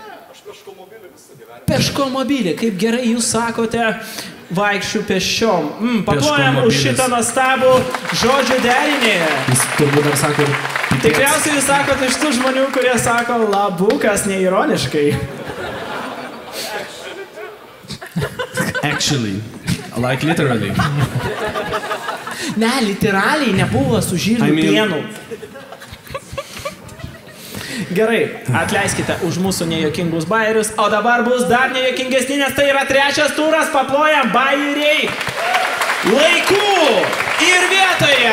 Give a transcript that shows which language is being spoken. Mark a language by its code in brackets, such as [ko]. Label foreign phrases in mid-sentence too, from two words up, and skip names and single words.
[lt] Peškomobilį, kaip gerai jūs sakote, vaikščiu pėsčiom. Paplojam už šitą nuostabų žodžių derinį. Jis turbūt dar sako ir... Tikriausiai jūs sakote iš tų žmonių, kurie sako labukas neironiškai. Actually. [en] Like literally. [lt] Ne, literaliai nebuvo su žirnių pienu. Gerai, atleiskite už mūsų nejuokingus bairius, o dabar bus dar nejuokingesni, nes tai yra trečias turas, paplojam bairiai laikų ir vietoje.